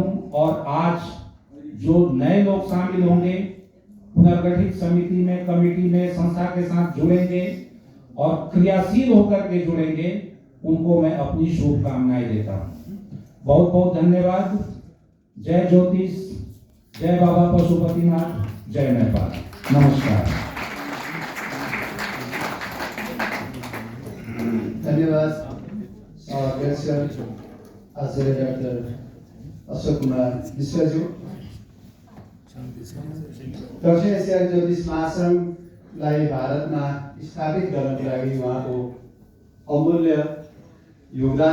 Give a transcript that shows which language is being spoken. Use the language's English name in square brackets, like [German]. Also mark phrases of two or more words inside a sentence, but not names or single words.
[Hindi] और आज जो नए लोग शामिल होंगे, पुनर्गठित समिति में, कमेटी में, संस्था के साथ जुड़ेंगे और क्रियाशील होकर के जुड़ेंगे, उनको मैं अपनी शुभकामनाएं देता हूं। बहुत बहुत धन्यवाद। जय ज्योतिष, जय बाबा पशुपतिनाथ, जय नेपाल। नमस्कार। [Nepali] धन्यवाद अध्यक्ष आचार्य डाक्टर अशोक कुमार मिश्रज्यू। दक्षिण एसिया ज्योतिष महासंघलाई भारतमा स्थापित गर्नको लागि उहाँको अमूल्य योगदान छ।